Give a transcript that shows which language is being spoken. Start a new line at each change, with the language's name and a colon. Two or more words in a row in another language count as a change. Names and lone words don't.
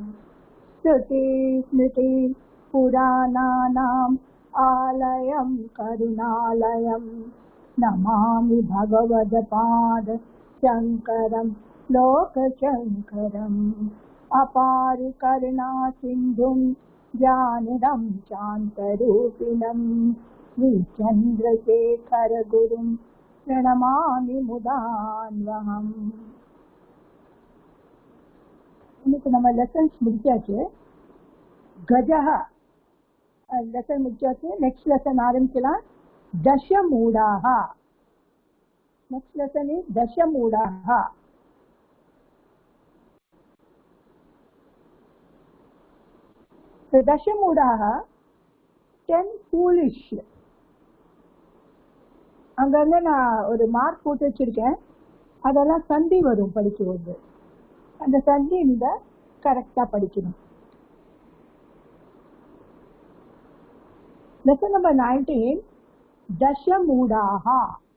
Sanskrit: श्रुति-स्मृति पुराणानाम् आलयं करुणालयम् नमामि भगवत् शङ्करं लोकशङ्करम् अपारि करुणा सिन्धुं ज्ञानं शान्तरूपिणम् विचन्द्रशेखर गुरुं प्रणमामि मुदन्वहम्.
Tamil: இன்னைக்கு நம்ம லெசன்ஸ் முடிச்சாச்சு. கஜஹ லெசன் முடிச்சாச்சு.
English: next lesson
Tamil: ஆரம்பிக்கலாம். தசமூடாக.
English: Next lesson is Dashamudaha. So Dashamudaha, 10 foolish.
Tamil: அங்க வந்து நான் ஒரு மார்க் போட்டு வச்சிருக்கேன். அதெல்லாம் சந்தி வரும் படிக்கும்போது. அந்த சந்தி இந்த கரெக்டா படிக்கணும்.
English: Lesson number 19, Dashamudaha.